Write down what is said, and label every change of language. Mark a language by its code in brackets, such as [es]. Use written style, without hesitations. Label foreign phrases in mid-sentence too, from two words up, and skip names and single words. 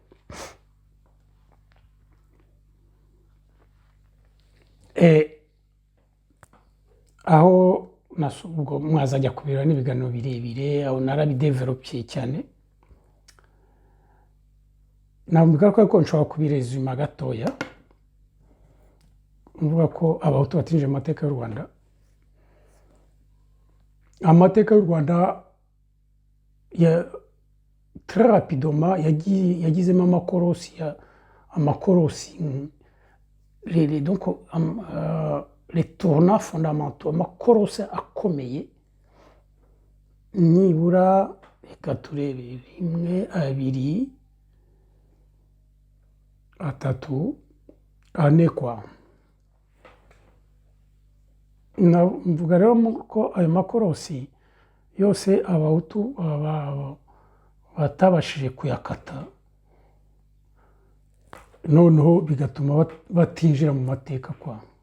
[rw] Aho ubwo mwazajya kubira n'ibiganiro birebire, aho narabidevelopye cyane. Nambwira ko nshobora kubirezuma gatoya, mvuga ko abahutu batinjiye mu mateka y'u Rwanda. Amateka y'u Rwanda [fr] très rapidement [rw] yagizemo amakorosi [fr] donc les tournants fondamentaux, [rw] amakorosi akomeye nibura reka turebe 1 2 3 4 kwa. Mvuga rero ko ayo makorosi yose abahutu batabashije kuyakata, noneho bigatuma batinjira mu mateka kwa.